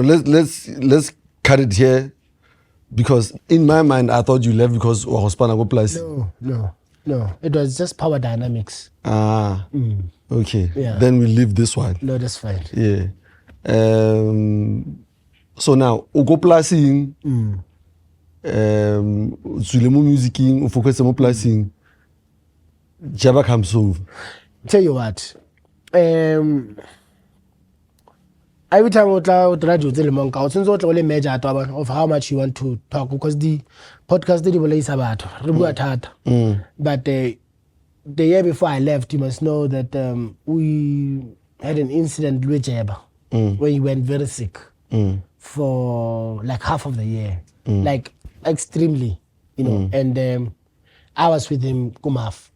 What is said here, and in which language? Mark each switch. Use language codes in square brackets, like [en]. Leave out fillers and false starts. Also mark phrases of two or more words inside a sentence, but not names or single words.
[en] Let's cut it here, because in my mind I thought you left because Hospana go place. No. It was just power dynamics. Okay. Yeah. Then we leave this one. No, that's fine. Yeah. So now go placing. [tn] Tswile mo musicing, o focus mo placing. [en] Jabba comes over. tell you what, every time we try to Lemonka, it's not only major of how much you want to talk because the podcast did release about but the year before I left, you must know that we had an incident with Jabba where he went very sick for like half of the year, like extremely, you know, and I was with him kumaf.